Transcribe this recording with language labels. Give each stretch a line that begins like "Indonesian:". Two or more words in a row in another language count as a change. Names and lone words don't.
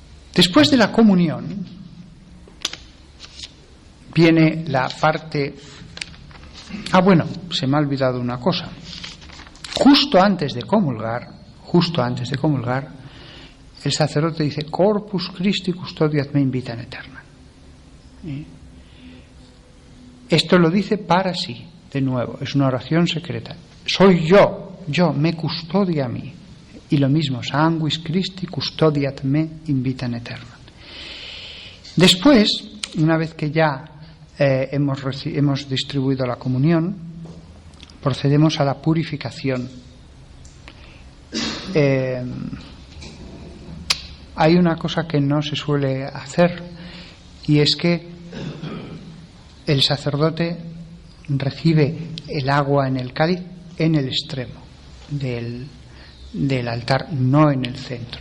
Spanish: Después de la comunión viene la parte... se me ha olvidado una cosa. Justo antes de comulgar, el sacerdote dice:
Latin: Corpus Christi custodiat me in vita aeterna.
Spanish: Esto lo dice para sí, de nuevo, es una oración secreta. Soy yo, me custodia a mí. Y lo mismo,
Latin: sanguis Christi custodiat me in vita aeterna.
Spanish: Después, una vez que ya hemos distribuido la comunión, procedemos a la purificación. Hay una cosa que no se suele hacer, y es que el sacerdote recibe el agua en el cáliz en el extremo del altar, no en el centro.